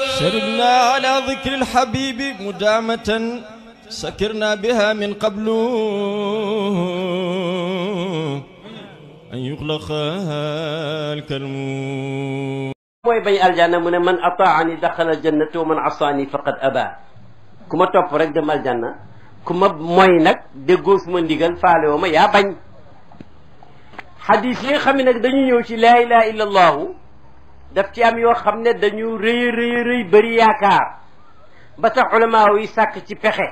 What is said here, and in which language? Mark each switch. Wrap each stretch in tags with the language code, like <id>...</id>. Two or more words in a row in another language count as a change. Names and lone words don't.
<ar>شربنا على ذكر الحبيب مدامة سكرنا بها من قبل أن يغلق الكلم.</ar> <wo>mooy bañ aljanna mu ne</wo> <ar>من أطاعني دخل الجنة ومن عصاني فقد أبى</ar> <wo>ku ma topp rek dem aljanna ku ma mooy nag déggoo suma ndigal faale woo ma yaa bañ. xadis yi nga xam ne nag dañu ñëw ci</wo> <ar>لا إله إلا الله</ar> <wo>daf ci am yoo xam ne dañu rëy rëy rëy bëri yaakaar ba tax ulamaa yi sàkk ci pexe.</wo>